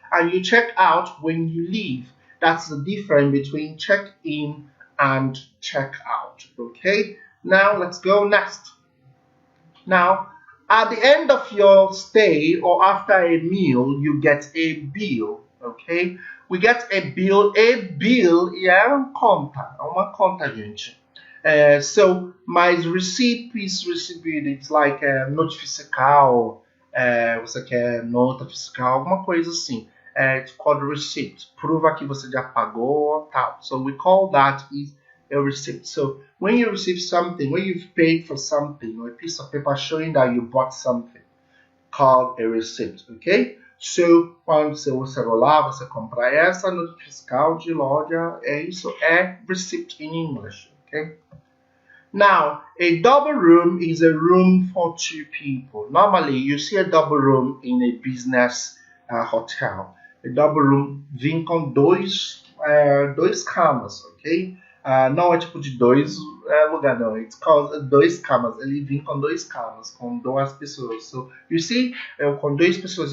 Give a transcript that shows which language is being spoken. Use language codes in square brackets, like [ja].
[en] And you check out when you leave. That's the difference between check in and check out, okay? Now, let's go next. Now, at the end of your stay or after a meal, you get a bill, okay? We get a bill [pt] é conta, uma conta, gente. So, mas receipt is recebido, [en] it's like [pt] nota fiscal, você quer nota fiscal, alguma coisa assim. [en] It's called receipt. [pt] Prova que você já pagou, tal. [en] So, we call that is a receipt. So when you receive something, when you've paid for something, or a piece of paper showing that you bought something, called a receipt, okay? [pt] So quando você usa lá, você compra essa nota fiscal de loja, isso é receipt [en] in English, okay? Now, a double room is a room for two people. Normally, you see a double room in a business hotel. [pt] A double room vem com dois camas, ok? Não é tipo de dois lugares, não. [en] It's called [pt] dois camas. Ele vem com dois camas, com duas pessoas. [en] So, you see, [pt] com duas pessoas.